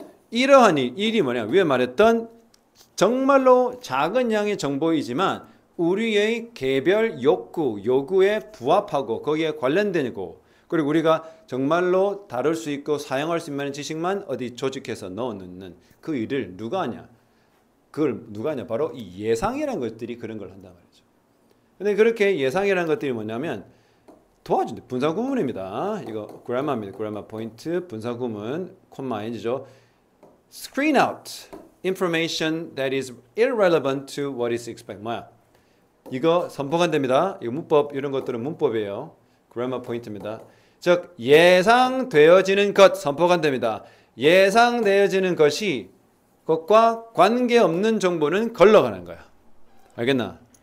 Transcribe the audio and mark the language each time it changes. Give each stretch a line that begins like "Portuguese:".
Korean: 이러한 일이 뭐냐? 위에 말했던 정말로 작은 양의 정보이지만 우리의 개별 요구에 부합하고 거기에 관련되고, 그리고 우리가 정말로 다룰 수 있고 사용할 수 있는 지식만 어디 조직해서 넣어놓는 그 일을 누가 하냐? 그걸 누가 하냐? 바로 이 예상이라는 것들이 그런 걸 한단 말이죠. 근데 그렇게 예상이라는 것들이 뭐냐면 도와준다. 분사구문입니다. 이거 그래머입니다. 그래머 포인트 분사구문 콤마 인지죠.
English: Screen out information that is irrelevant to what is expected.
Korean: 뭐야? 이거 선포가 됩니다. 이거 문법 이런 것들은 문법이에요. 그래머 포인트입니다. 즉 예상되어지는 것 선포가 됩니다. 예상되어지는 것이 그것과 관계없는 정보는 걸러가는 거야. 알겠나?